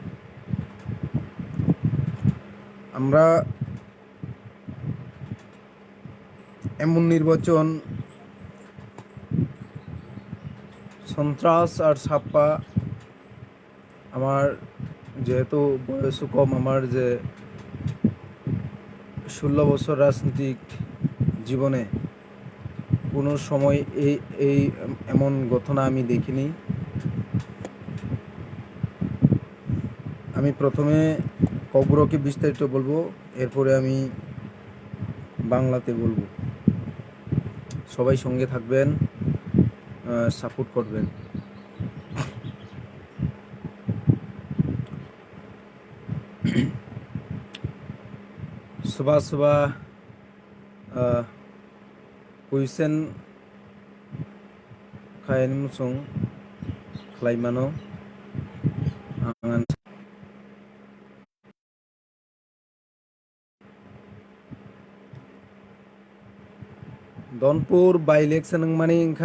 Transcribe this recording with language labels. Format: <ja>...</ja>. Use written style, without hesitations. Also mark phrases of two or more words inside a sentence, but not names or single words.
<bn>আমরা এমন নির্বাচন সন্ত্রাস আর ছাপ্পা আমার যেহেতু বয়স কম আমার যে 16 বছর রাজনৈতিক জীবনে কোনো সময় এই এমন ঘটনা আমি দেখিনি। আমি প্রথমে কগ্রকে বিস্তারিত বলবো, এরপরে আমি বাংলাতে বলবো। সবাই সঙ্গে থাকবেন, সাপোর্ট করবেন।</bn> <hi>सुबह सुबह</hi> <trp>कुइसन खायन मुसुं खालायमानो दनपुर</trp> <en>by election</en> <trp>माने इंखा</trp>